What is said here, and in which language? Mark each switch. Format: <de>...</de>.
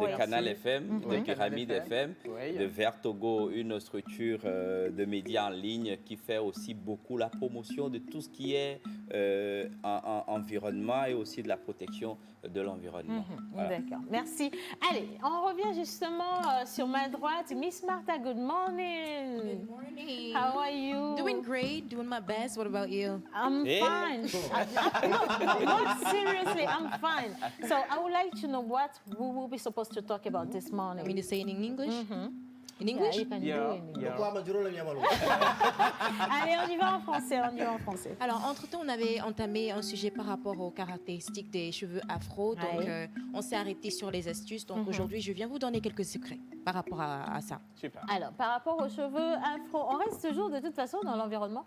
<fr>de Canal FM, de Pyramide FM, de Vert Togo une structure de médias en ligne qui fait aussi beaucoup la promotion de tout ce qui est environnement et aussi de la protection de l'environnement. Voilà. D'accord, merci. Allez, on revient justement sur ma droite.</fr> <en>Miss Martha, good morning. Good morning. How are you? Doing great, doing my best. What about you? I'm fine. No, seriously, I'm fine. So I would like to know what we will be supposed to talk about this morning. I mean to say it in English? In Yeah, English? you can do it. Yeah.</en> <fr>Allez, on y va en français, Alors, entre-temps, on avait entamé un sujet par rapport aux caractéristiques des cheveux afro. Donc, Ouais. on s'est arrêté sur les astuces. Donc, aujourd'hui, je viens vous donner quelques secrets par rapport à ça. Super. Alors, par rapport aux cheveux afro, on reste toujours de toute façon dans l'environnement.</fr>